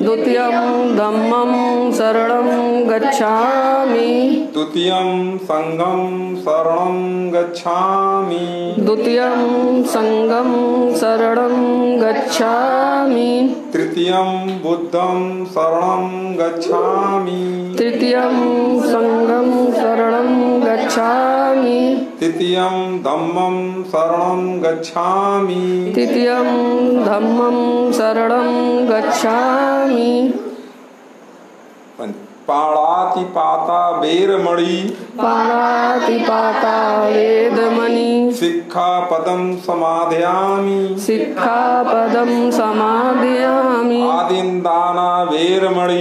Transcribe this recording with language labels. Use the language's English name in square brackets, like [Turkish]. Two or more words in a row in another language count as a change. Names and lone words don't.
[Pali] द्वितीयं संघं शरणं गच्छामि तृतीयं बुद्धं शरणं गच्छामि तृतीयं संघं शरणं गच्छामि तृतीयं धम्मं शरणं गच्छामि। तृतीयं धम्मं शरणं गच्छामि। पाणातिपाता वेरमणि पाणातिपाता वेदमणि सिक्खापदं समादयामि। सिक्खापदं समादयामि। आदिन्दाना वेरमणि